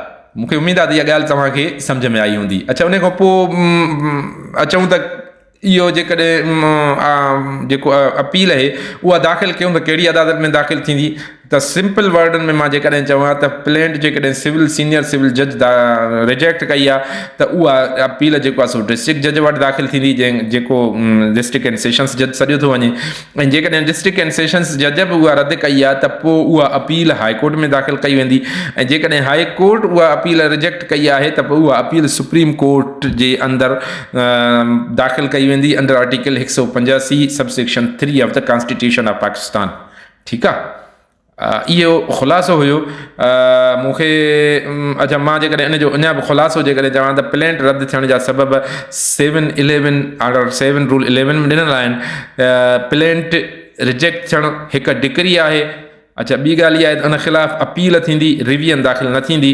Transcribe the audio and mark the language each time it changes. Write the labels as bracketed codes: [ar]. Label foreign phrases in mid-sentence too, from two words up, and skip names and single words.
[sd] मूंखे उमेदु आहे त इहा ॻाल्हि तव्हांखे सम्झ में आई हूंदी। अच्छा, उन खां पोइ अचूं त इहो जेकॾहिं जेको अपील आहे उहा दाख़िल कयूं त कहिड़ी अदालत में दाख़िल थींदी, त सिंपल वर्डनि में मां जेकॾहिं चवां त प्लेंट जेकॾहिं [en] senior civil judge reject [sd] कई आहे त उहा अपील जेको आहे सो [en] district judge [sd] वटि दाख़िल थींदी, जेको [en] district and sessions judge [sd] सॼो थो वञे। ऐं जेकॾहिं [en] district and sessions judge [sd] बि उहा रद्द कई आहे त पोइ उहा अपील [en] High Court [sd] में दाख़िल कई वेंदी, ऐं जेकॾहिं [en] High Court [sd] उहा अपील रिजेक्ट कई आहे त पोइ उहा अपील [en] Supreme Court [sd] जे अंदरि दाख़िल कई वेंदी [en] under Article 185 subsection 3 of the Constitution of Pakistan. [sd] ठीकु आहे। इहो ख़ुलासो हुयो। मूंखे अच्छा मां जेकॾहिं इन जो अञा बि ख़ुलासो जेकॾहिं चवां त प्लेंट रद्द थियण जा सबबु 7/11 [en] Order 7 Rule 11 [sd] में ॾिनल आहिनि। [en] plaint reject [sd] थियणु हिकु डिक्री आहे। अच्छा ॿी ॻाल्हि इहा आहे त उन ख़िलाफ़ु अपील थींदी, रिविजन दाख़िल न थींदी।